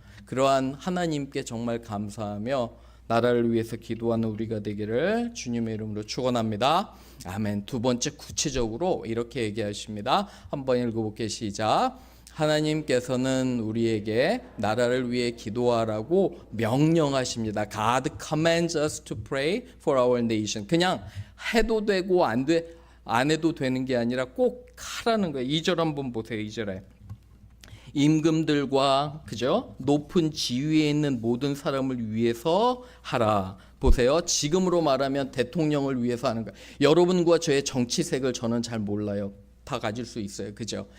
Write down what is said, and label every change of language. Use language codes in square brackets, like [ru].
[ko] 그러한 하나님께 정말 감사하며 나라를 위해서 기도하는 우리가 되기를 주님의 이름으로 축원합니다. 아멘. 두 번째, 구체적으로 이렇게 얘기하십니다. 한번 읽어볼게요. 시작. 하나님께서는 우리에게 나라를 위해 기도하라고 명령하십니다. [en] God commands us to pray for our nation. [ko] 그냥 해도 되고 안 해도 되는 게 아니라 꼭 하라는 거예요. 2절 한번 보세요. 2절에. 임금들과, 그죠? 높은 지위에 있는 모든 사람을 위해서 하라. 보세요. 지금으로 말하면 대통령을 위해서 하는 거예요. 여러분과 저의 정치색을 저는 잘 몰라요. 다 가질 수 있어요. 그죠?